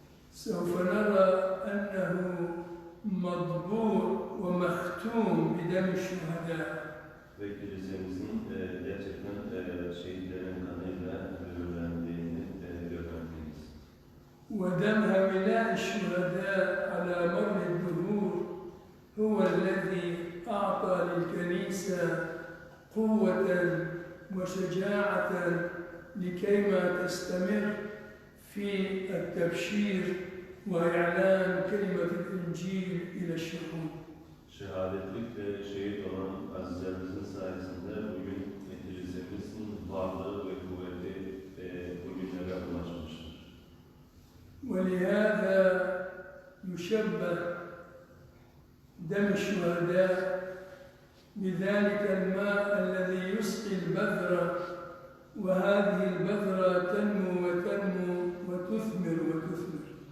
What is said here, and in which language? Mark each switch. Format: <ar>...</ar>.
<ar>سوف نرى أنه مضبوط ومختوم بدم الشهداء.</ar> <tr>Ve kilisemizin gerçekten şehitlerin kanıyla mühürlendiğini görmekteyiz.</tr> <ar>ودم هؤلاء الشهداء على مر الدهور هو الذي أعطى للكنيسة قوة وشجاعة لكيما تستمر في التبشير وإعلان كلمة الإنجيل إلى الشعوب.</ar> <tr>Şehadetlik ve şehit olan azizlerimizin sayesinde bugün kilisemizin varlığı ve kuvveti bugünlere ulaşmıştır.</tr> <ar>ولهذا يشبه دم الشهداء بذلك الماء الذي يسقي البذرة وهذه البذرة تنمو وتنمو وتثمر وتثمر.</ar>